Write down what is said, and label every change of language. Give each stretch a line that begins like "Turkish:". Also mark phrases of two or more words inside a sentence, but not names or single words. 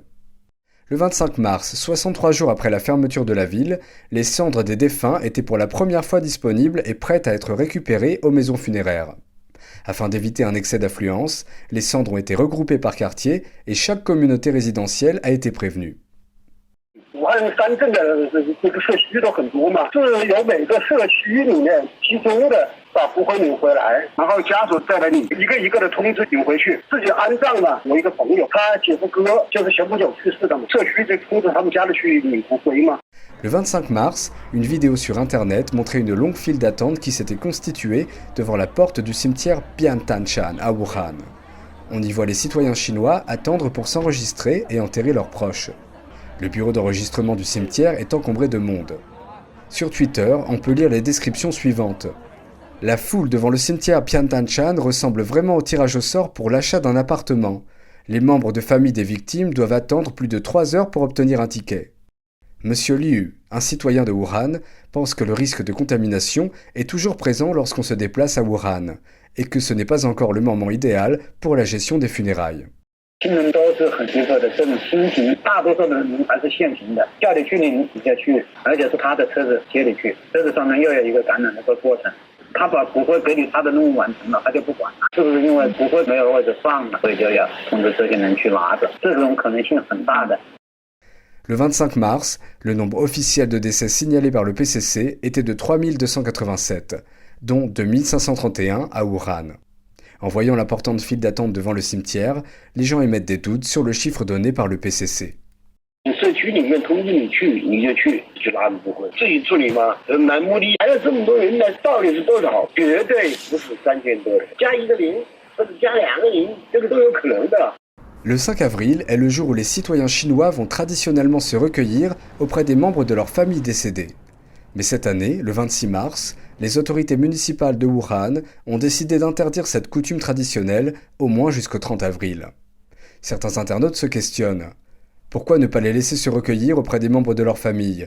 French: Le 25 mars, 63 jours après la fermeture de la ville, les cendres des défunts étaient pour la première fois disponibles et prêtes à être récupérées aux maisons funéraires. Afin d'éviter un excès d'affluence, les cendres ont été regroupées par quartier et chaque communauté résidentielle a été prévenue.
Chinese: 武汉三镇的这个社区都很多嘛，是由每个社区里面集中的把骨灰领回来，然后家属再来领，一个一个的通知领回去，自己安葬嘛。我一个朋友，他姐夫哥就是前不久去世的嘛，社区就通知他们家里去领骨灰嘛。
French: Le 25 mars, une vidéo sur Internet montrait une longue file d'attente qui s'était constituée devant la porte du cimetière Biantanshan à Wuhan. On y voit les citoyens chinois attendre pour s'enregistrer et enterrer leurs proches. Le bureau d'enregistrement du cimetière est encombré de monde. Sur Twitter, on peut lire les descriptions suivantes. La foule devant le cimetière Biantanshan ressemble vraiment au tirage au sort pour l'achat d'un appartement. Les membres de famille des victimes doivent attendre plus de 3 heures pour obtenir un ticket. Monsieur Liu, un citoyen de Wuhan, pense que le risque de contamination est toujours présent lorsqu'on se déplace à Wuhan et que ce n'est pas encore le moment idéal pour la gestion des funérailles.
Chinese: 亲人都是很急迫的，这种心情，大多数人还是现行的，叫你去领你就去，而且是他的车子接你去，车子上面又有一个感染的个过程。他把骨灰给你，他的任务完成了，他就不管了，是不是因为骨灰没有位置放了，所以就要通知这些人去拿着，这种可能性很大的。
French: Le 25 mars, le nombre officiel de décès signalés par le PCC était de 3287, dont 2531 à Wuhan. En voyant l'importante file d'attente devant le cimetière, les gens émettent des doutes sur le chiffre donné par le PCC.
Chinese: 社区里面通知你去，你就去拿骨灰，自己处理吗？蛮目的，还有这么多人呢，到底是多少？绝对不是3000多人，加一个零或者加2个零，这个都有可能的。
French: Le 5 avril est le jour où les citoyens chinois vont traditionnellement se recueillir auprès des membres de leur famille décédée. Mais cette année, le 26 mars, les autorités municipales de Wuhan ont décidé d'interdire cette coutume traditionnelle au moins jusqu'au 30 avril. Certains internautes se questionnent. Pourquoi ne pas les laisser se recueillir auprès des membres de leur famille?